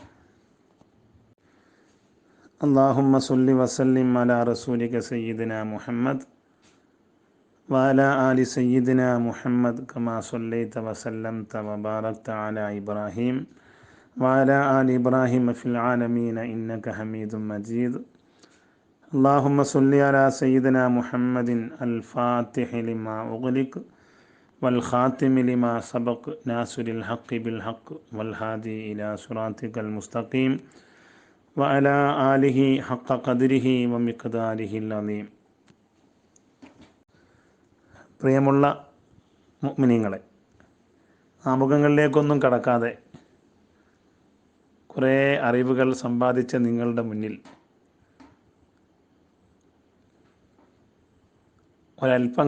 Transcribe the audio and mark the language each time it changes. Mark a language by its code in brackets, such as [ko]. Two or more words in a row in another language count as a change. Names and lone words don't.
[ar] اللهم صل وسلم على رسولك سيدنا محمد وعلى آل سيدنا محمد كما صليت وسلمت وباركت على إبراهيم وعلى آل إبراهيم في العالمين إنك حميد مجيد. اللهم صل على سيدنا محمد الفاتح لما أغلق والخاتم لما سبق ناصر الحق بالحق والهادي إلى صراطك المستقيم وعلى آله حق قدره ومقداره العظيم. [ml] പ്രിയമുള്ള മുഅ്മിനീങ്ങളെ, ആമുഖങ്ങളിലേക്കൊന്നും കടക്കാതെ കുറേ അറിവുകൾ സമ്പാദിച്ച നിങ്ങളുടെ മുന്നിൽ ഒരൽപ്പം